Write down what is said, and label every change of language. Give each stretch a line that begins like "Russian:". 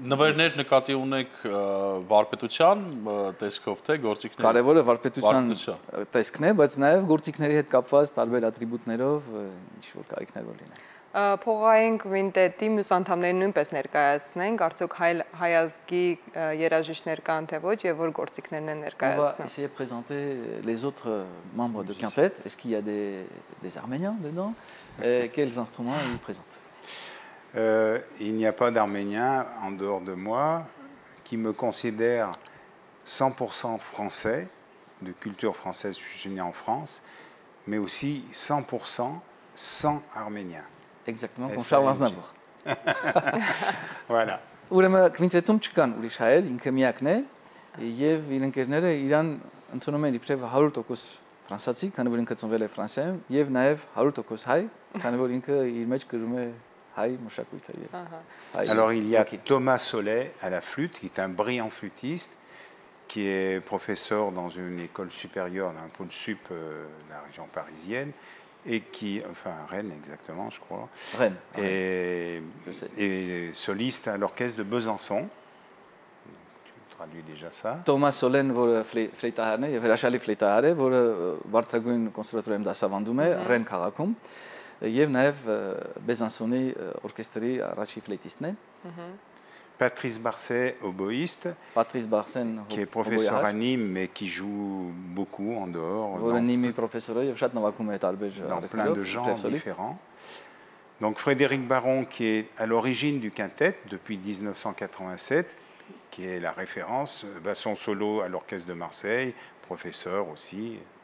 Armenian: Նվերներ նկատի ունեք վարպետության տեսքով թե գործիքների։ Կարևորը վարպետության տեսքն է, բայց նաև գործիքների հետ կապված տարբեր ատրիբուտներով ինչ որ կարիքներ որ լինեն։ Փողային կվինտետի մյուս անդամներին նույնպես ներկայացնենք, արդյոք հայ ազգի երաժիշտներ կան թե ոչ եւ որ գործիքներն են ներկայացնում։
French: On va essayer de présenter les autres membres de quintette. Est-ce qu'il y a des Arméniens dedans? Quels instruments ils présentent? Il n'y a pas d'Arméniens en dehors de moi qui me considère 100% français, de culture française, je suis né en France, mais aussi 100% sans Arméniens. Exactement, comme Charles Aznavour. Voilà.
Armenian: Ուրեմն քվինտետում չկան ուրիշ հայեր, ինքը միակն է, եւ իր ընկերները իրան ընդունում են իբրև 100% ֆրանսացի, քանի որ ինքը ծնվել է Ֆրանսիայում, եւ նաեւ 100% հայ, քանի որ ինքը իր մեջ գրում է հայ մշակույթը եւ հայ։
French: Alors il y a Thomas Solé à la flûte, qui est un brillant flûtiste, qui est professeur dans une école supérieure, dans un pôle sup de la région parisienne, et qui, enfin Rennes exactement, je crois, Rennes, et soliste à l'orchestre de Besançon. Tu traduis déjà ça.
Armenian: Thomas Solén, որը ֆլեյտահարն է եւ հրաշալի ֆլեյտահար է, որը բարձրագույն կոնսերվատորիայում դասավանդում է Ռեն քաղաքում եւ նաեւ Besançon-ի օրկեստրի առաջի ֆլեյտիստն է։
French: Patrice Barcet, oboïste, Patrice Barcet, qui est professeur à Nîmes, mais qui joue beaucoup en dehors, dans plein de genres différents. Donc Frédéric Baron, qui est à l'origine du quintet depuis 1987, qui est la référence, basson solo à l'Orchestre de Marseille, professeur aussi.